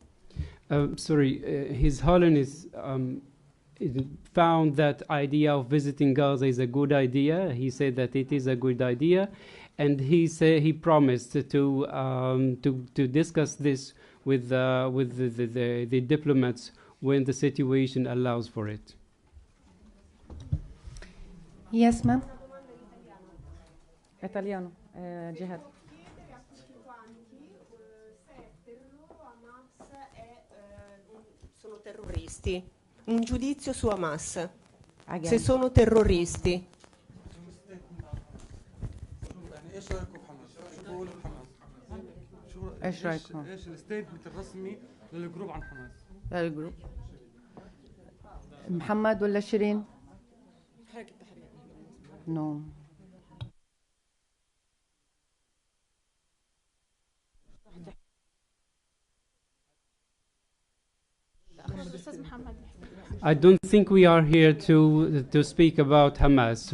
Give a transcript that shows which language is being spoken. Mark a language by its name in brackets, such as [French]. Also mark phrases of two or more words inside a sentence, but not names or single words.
[English] His Holiness found that idea of visiting Gaza is a good idea. He said that it is a good idea, and he promised to discuss this with the diplomats when the situation allows for it. Yes, ma'am. [Italian] Italiano, Jihad. Sono terroristi. Un giudizio su Hamas. [English] Again. [Italian] Se sono terroristi. [Arabic] ايش رايكم؟ ايش الستيتمنت الرسمي للجروب عن حماس؟ الجروب محمد ولا شيرين؟ حركة التحرير. نو. [English] I don't think we are here to speak about Hamas.